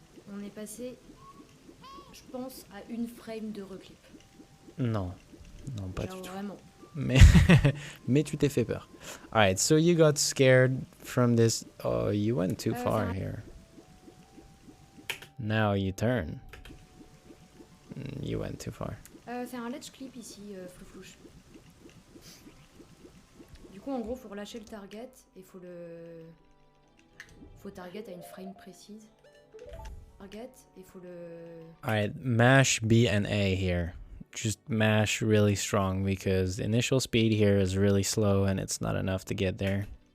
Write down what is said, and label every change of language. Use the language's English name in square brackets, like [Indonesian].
[French] On est passé, je pense, à 1 frame de reclip. Non. Non, pas Genre du tout. vraiment. Mais tu t'es fait peur. [English] Alright, so you got scared from this. Oh, you went too far here. Now you turn. You went too far. [French] C'est un ledge clip ici, Flouflouche. Du coup, en gros, faut relâcher le target et faut target à une frame précise. Target et faut le... [English] Alright, mash B and A here. Just mash really strong because initial speed here is really slow and it's not enough to get there.